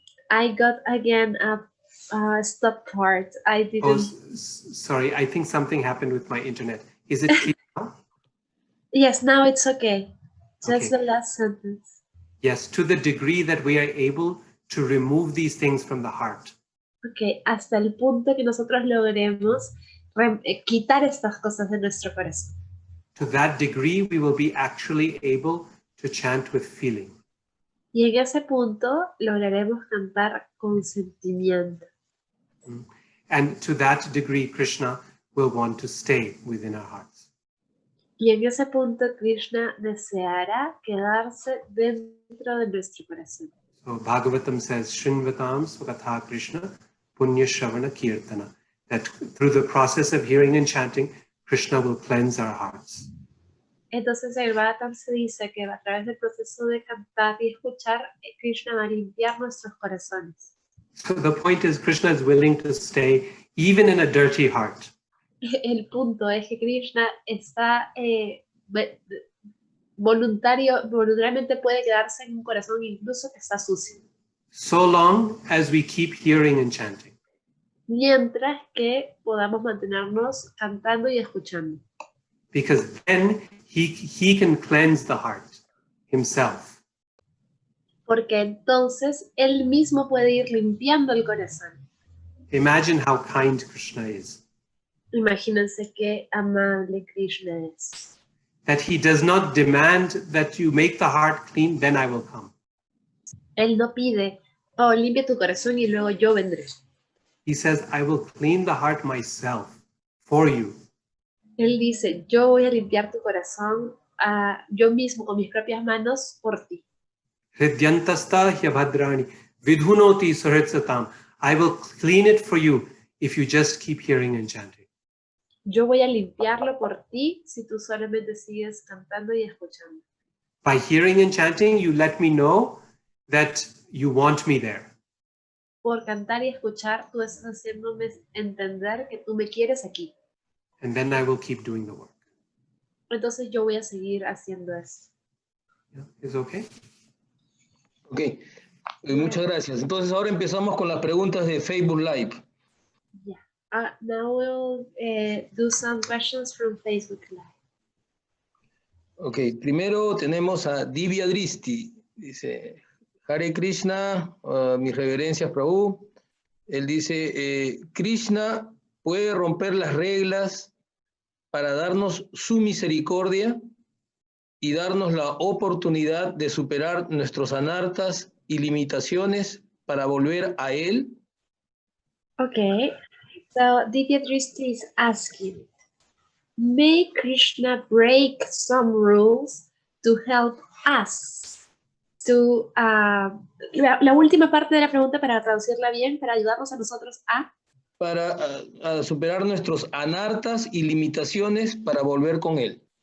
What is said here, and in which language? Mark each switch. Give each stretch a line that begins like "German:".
English: I got again a stop part. I didn't. Oh, sorry, I think something happened with my internet. Is it clear now? Yes, now it's okay. Just Okay. the last sentence. Yes, to the degree that we are able to remove these things from the heart.
Spanish: Okay, hasta el punto que nosotros logremos quitar estas cosas de nuestro corazón.
English: To that degree, we will be actually able to chant with feeling.
Spanish: Y en ese punto lograremos cantar con sentimiento.
English: And to that degree, Krishna will want to stay within our hearts.
Spanish: Y en ese punto Krishna deseará quedarse dentro de nuestro corazón.
English: So Bhagavatam says,
Sanskrit: Shrinvatam Swakatha Krishna Punya Shravana Kirtana.
English: That through the process of hearing and chanting, Krishna will cleanse our hearts.
Spanish: Entonces el Bhagavatam se dice que a través del proceso de cantar y escuchar, Krishna va a limpiar nuestros corazones.
English: So the point is, Krishna is willing to stay even in a dirty heart.
Spanish: El punto es que Krishna está voluntariamente puede quedarse en un corazón incluso que está sucio.
English: So long as we keep hearing and chanting.
Spanish: Mientras que podamos mantenernos cantando y escuchando.
English: Because then he can cleanse the heart himself.
Spanish: Porque entonces él mismo puede ir limpiando el corazón.
English: Imagine how kind Krishna is.
Spanish: Imagínense qué amable Krishna es.
English: that he does not demand that you make the heart clean, then I will come.
Spanish: Él no pide, oh, limpia tu corazón y luego yo vendré.
English: He says, I will clean the heart myself for you.
Spanish: Él dice, yo voy a limpiar tu corazón yo mismo con mis propias manos por ti.
Sanskrit: Hridyantasta hyabhadrani vidhunoti suhritsatam.
English: I will clean it for you if you just keep hearing and chanting.
Spanish: Yo voy a limpiarlo por ti si tú solamente sigues cantando y escuchando.
English: By hearing and chanting, you let me know that you want me there.
Spanish: Por cantar y escuchar, tú estás haciéndome entender que tú me quieres aquí.
English: And then I will keep doing the work.
Spanish: Entonces yo voy a seguir haciendo eso.
English: Yeah, is okay?
Spanish: Ok, muchas gracias. Entonces ahora empezamos con las preguntas de Facebook Live.
English: Yeah. Now we'll do some questions from Facebook Live.
Spanish: Ok, primero tenemos a Divya Dristi. Dice, Hare Krishna, mis reverencias, Prabhu. Él dice, Krishna puede romper las reglas para darnos su misericordia y darnos la oportunidad de superar nuestros anartas y limitaciones para volver a él.
English: Okay, so Divya Dristi is asking, may Krishna break some rules to help us to...
Spanish: la última parte de la pregunta, para traducirla bien, para ayudarnos a nosotros para superar nuestros anartas y limitaciones para volver con él.